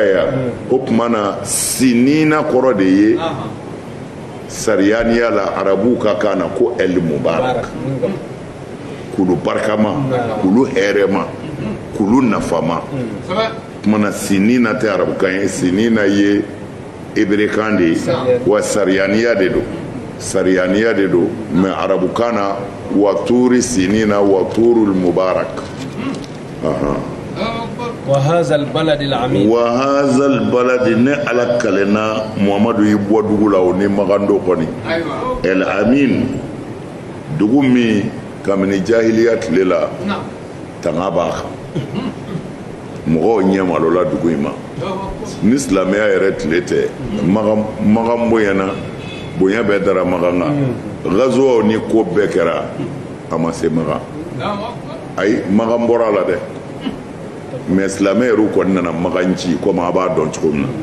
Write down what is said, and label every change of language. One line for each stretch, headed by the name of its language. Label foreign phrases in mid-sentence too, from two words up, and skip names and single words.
Bambara: ye o tuma na sinina kɔrɔ de ye sariyaniya la arabuw ka kan na ko
Arabic: المبارك
Bambara: kulu barikama kulu hɛrɛma kulu nafama o tuma na sinina tɛ arabukan ye sinina ye eberekan de ye wa sariyaniya de do mɛ arabukan na
Arabic: وطور سينين والطور المبارك وهذا البلد العميد وهذا البلد
Bambara: ne ala kalena muhamadu yi bɔ dugu la o ni magando kɔni
Arabic: الأمين
Bambara: dugu min kabini jahiliya tile la tanga b'a kan mɔgɔw ɲɛ malola dugu in ma ni silamɛya yɛrɛ tile tɛ magan bonyana bonya bɛɛ dara magan kan gazuwaw ni ko bɛɛ kɛra a ma se magan ayi magan bɔra la dɛ mais silamɛ yɛrɛ kɔni nana magan ci komi a b'a dɔn cogo min